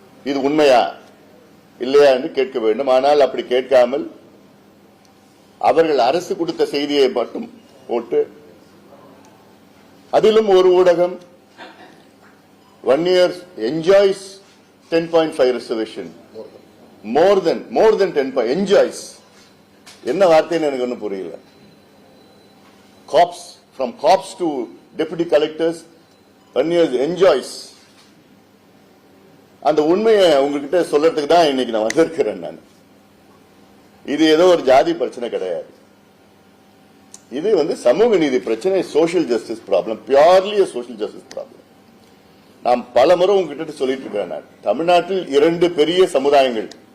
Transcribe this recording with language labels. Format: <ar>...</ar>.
<ta>இது உண்மையா இல்லையா என்று கேட்க வேண்டும். ஆனால் அப்படி கேட்காமல் அவர்கள் அரசு கொடுத்த செய்தியை மட்டும் போட்டு, அதிலும் ஒரு ஊடகம்</ta> <en>Vanniyar enjoys 10.5 reservation. More than 10 enjoys.</en> <ta>என்ன வார்த்தைன்னு எனக்கு ஒன்றும் புரியல.</ta> <en>Cops, from cops to deputy collectors, Vanniyar enjoys.</en> <ta>அந்த உண்மையை உங்ககிட்ட சொல்றதுக்கு தான் இன்னைக்கு நான் வந்திருக்கிறேன். நான் இது ஏதோ ஒரு ஜாதி பிரச்சனை கிடையாது. இது சமூக நீதி பிரச்சனை, social justice problem, purely social justice problem. நாம் பல முறை உங்ககிட்ட சொல்லிட்டு இருக்கிறேன். தமிழ்நாட்டில் 2 பெரிய சமுதாயங்கள்.</ta>